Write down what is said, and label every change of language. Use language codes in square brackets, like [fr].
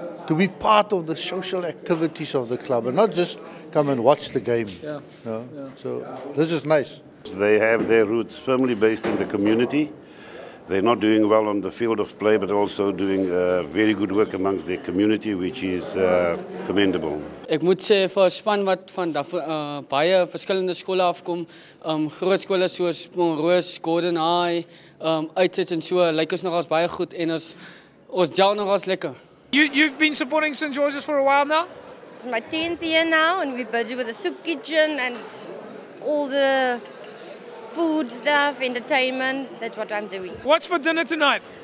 [en] To be part of the social activities of the club and not just come and watch the game. Yeah. No? Yeah. So this is nice. They have their roots firmly based in the community. They're not doing well on the field of play, but also doing very good work amongst their community, which is commendable. [af] Ek moet sê vir 'n span wat van baie verskillende skole afkom, groot skole soos Monroe, Gordon High, Uitset en so, lyk ons nogals baie goed en ons gel nogals lekker. [en] You've been supporting St. George's for a while now? It's my 10th year now, and we're busy with the soup kitchen and all the food stuff, entertainment. That's what I'm doing. What's for dinner tonight?